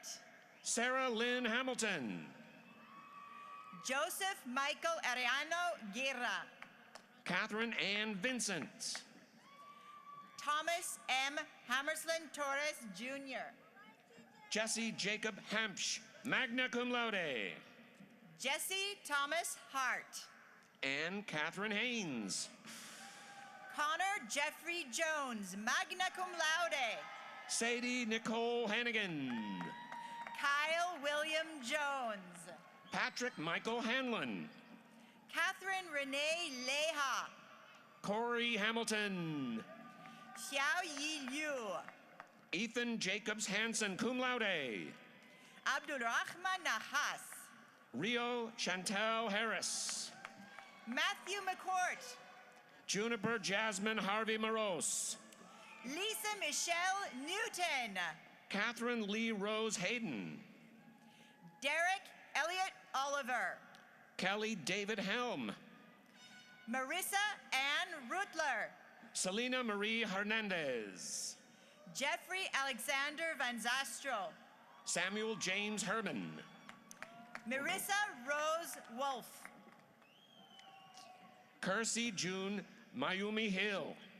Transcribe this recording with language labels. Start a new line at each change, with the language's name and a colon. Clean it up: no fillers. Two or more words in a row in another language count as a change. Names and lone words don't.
English: Sarah Lynn Hamilton. Joseph Michael Ariano Guerra. Catherine Ann Vincent. Thomas M. Hammersland Torres, Jr. Jesse Jacob Hampsch,
Latin: magna cum laude.
English: Jesse Thomas Hart. Anne Catherine Haynes. Connor Jeffrey Jones,
Latin: magna cum laude.
English: Sadie Nicole Hannigan. Kyle William Jones. Patrick Michael Hanlon. Catherine Renee Leha. Corey Hamilton. Xiao Yi Liu. Ethan Jacobs Hansen,
Latin: cum laude.
English: Abdulrahman Nahas. Rio Chantel Harris. Matthew McCourt. Juniper Jasmine Harvey Morose. Lisa Michelle Newton. Catherine Lee Rose Hayden. Derek Elliott Oliver. Kelly David Helm. Marissa Ann Rutler. Selena Marie Hernandez. Jeffrey Alexander Van Zastro. Samuel James Herman. Marissa Rose Wolf. Kersey June Mayumi Hill.